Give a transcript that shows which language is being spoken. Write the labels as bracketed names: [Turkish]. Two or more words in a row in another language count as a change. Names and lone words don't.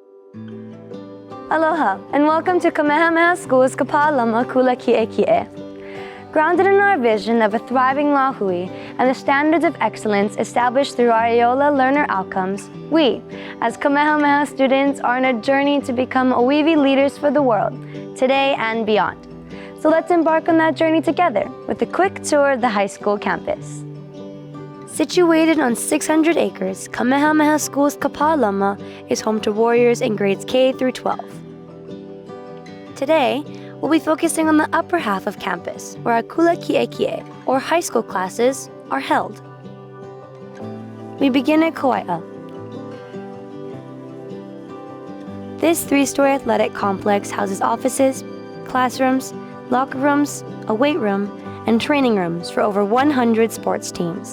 [English] Aloha, and welcome to Kamehameha Schools Kapālama [Hawaiian] kula kiʻekiʻe. [English] Grounded in our vision of a thriving lahui and the standards of excellence established through our Aeola learner outcomes, we, as Kamehameha students, are on a journey to become Oiwi leaders for the world, today and beyond. So let's embark on that journey together with a quick tour of the high school campus. Situated on 600 acres, Kamehameha Schools Kapālama is home to warriors in grades K through 12. Today, we'll be focusing on the upper half of campus, where our [Hawaiian] kula kiʻekiʻe, [English] or high school classes, are held. We begin at Kauai. This 3-story athletic complex houses offices, classrooms, locker rooms, a weight room, and training rooms for over 100 sports teams.